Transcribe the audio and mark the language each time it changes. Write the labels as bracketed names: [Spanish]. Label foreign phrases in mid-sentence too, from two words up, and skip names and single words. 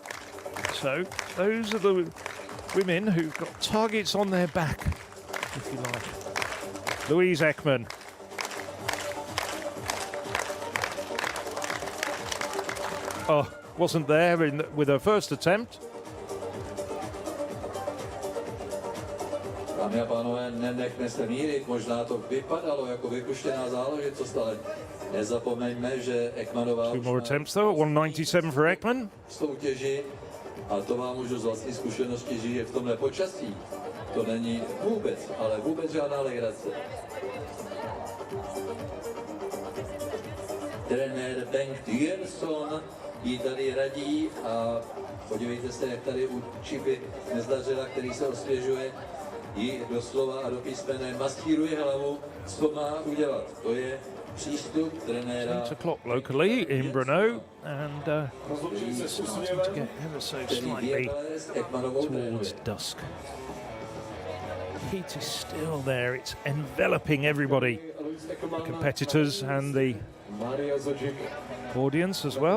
[English] So those are the women who've got targets on their back, if you like. Louise Ekman. Oh, wasn't there with her first attempt. [Czech] Dámy a pánové, nenechme se mírit, možná to vypadalo jako vypuštěná záležitost, ale Nezapomeňme, že Ekmanová [English] 2 more attempts though, at 197 for Ekman. [Czech] soutěži, a to vám můžu z vlastní zkušenosti říct, že v tomhle počasí to není vůbec, ale vůbec žádná legrace. Trenér Bengt Jönsson jí tady radí a podívejte se, jak tady u Čipy Nezdařila, který se osvěžuje, jí doslova a do písmene maskíruje hlavu, co má udělat. To je přístup trenéra, [English] 8 o'clock locally in Brno, and it's starting to get ever so [Czech] který [English] slightly [Czech] ví, Ekmanovou [English] towards [Czech] trénuje. [English] dusk. Heat is still there, it's enveloping everybody, the competitors and the audience as well.